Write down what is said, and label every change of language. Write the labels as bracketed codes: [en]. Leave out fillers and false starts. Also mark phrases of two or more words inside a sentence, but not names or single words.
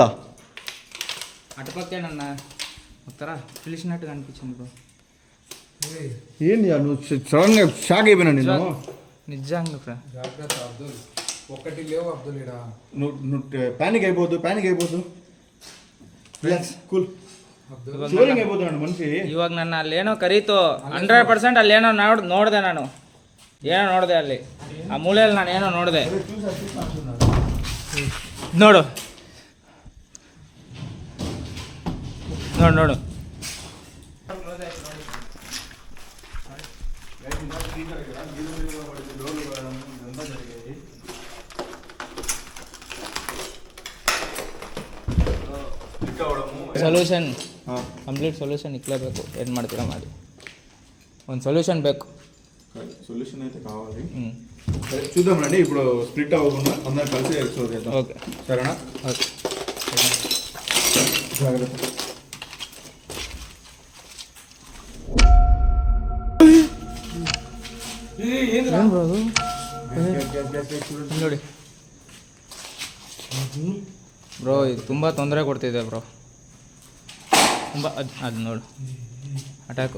[te] అటుపక్కేనన్నా ఉత్తరా పిలిచినట్టుగా అనిపించింది బ్రో. ఏంది నువ్వు సడన్గా షాక్ అయిపోయినా నేను. నిజంగా ఫ్రెండ్ జాగ్రత్త అబ్దుల్. ఒక్కటి లేవు అబ్దుల్ ఇడ. నువ్వు ప్యానిక్ అయిపోద్దు. కూల్ ಅಬ್ದುಲ್ ಶೋರಿಂಗ್ అయిపోతున్నాడు మనిషి. [kn] ಇವಾಗ ನನ್ನ ಅಲ್ಲೇನೋ ಕರೀತು 100% ಅಲ್ಲೇನೋ ನೋಡಿದೆ ನಾನು. ಏನೋ ನೋಡಿದೆ ಅಲ್ಲಿ ಆ ಮೂಲೆಯಲ್ಲಿ ನಾನು ಏನೋ ನೋಡಿದೆ. ನೋಡು ನೋಡು ನೋಡು. [en] solution complete solution [kn] ಇಕ್ಕಲೇಬೇಕು. ಏನು ಮಾಡ್ತೀರಾ ಮಾಡಿ, ಒಂದು ಸೊಲ್ಯೂಷನ್ ಬೇಕು. [te] సొల్యూషన్ అయితే కావాలి. సరే చూద్దాం రండి. ఇప్పుడు స్ప్లిట్ అవ్వకుండా అందరం కలిసి ఎక్స్ప్లోర్ చేద్దాం. ఓకే సరేనా? ఓకే. జాగ్రత్త. [kn] ಏನು ಬ್ರೋ ಅದು? ನೋಡಿ ಬ್ರೋ, ಇದು ತುಂಬ ತೊಂದರೆ ಕೊಡ್ತಿದೆ ಬ್ರೋ. ತುಂಬ ಅದು ನೋಡು ಅಟ್ಯಾಕು.